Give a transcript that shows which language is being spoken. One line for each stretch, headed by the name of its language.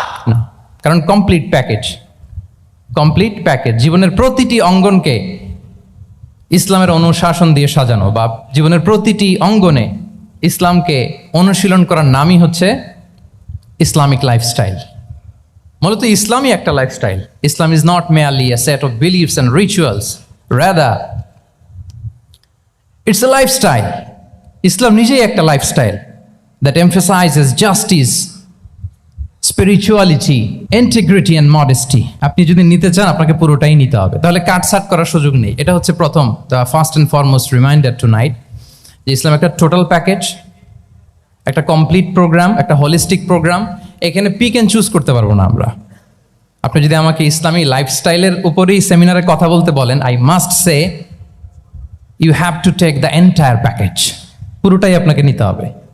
Bangla: না, কারণ complete package, complete package. জীবনের প্রতিটি অঙ্গনকে ইসলামের অনুশাসন দিয়ে সাজানো, বা জীবনের প্রতিটি অঙ্গনে ইসলামকে অনুশীলন করার নামই হচ্ছে ইসলামিক লাইফস্টাইল। মূলত ইসলামই একটা lifestyle.
English: Islam is not merely a set of beliefs and rituals, rather it's a lifestyle.
Bangla: ইসলাম নিজেই একটা lifestyle
English: that emphasizes justice, spirituality, integrity and modesty.
Bangla: আপনি যদি নিতে চান, আপনাকে পুরোটাই নিতে হবে, তাহলে কাটছাট করার সুযোগ নেই। এটা হচ্ছে প্রথম,
English: the first and foremost reminder tonight,
Bangla: যে ইসলাম একটা টোটাল প্যাকেজ, একটা কমপ্লিট প্রোগ্রাম, একটা হোলিস্টিক প্রোগ্রাম। এখানে পিক অ্যান্ড চুজ করতে পারবো না আমরা। আপনি যদি আমাকে ইসলামী লাইফস্টাইলের উপরেই সেমিনারে কথা বলতে বলেন,
English: I must say you have to take the entire package,
Bangla: পুরোটাই আপনাকে নিতে হবে।